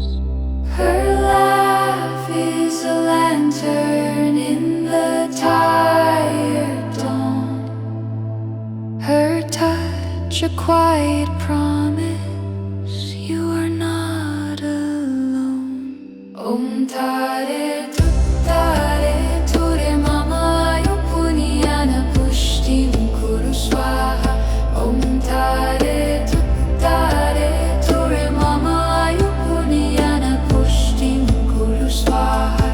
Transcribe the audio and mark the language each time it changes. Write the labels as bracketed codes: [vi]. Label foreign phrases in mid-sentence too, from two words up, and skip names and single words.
[en] Her laugh is a lantern in the tired dawn. Her touch a quiet promise, you are not alone. [sa] Oṃ Tāre Tuttāre Ture mama Āyuḥ Puṇya Puṣṭiṃ Kuru Svāhā. Oṃ Tāre Tuttāre Ture mama Āyuḥ Puṇya Puṣṭiṃ Kuru Svāhā.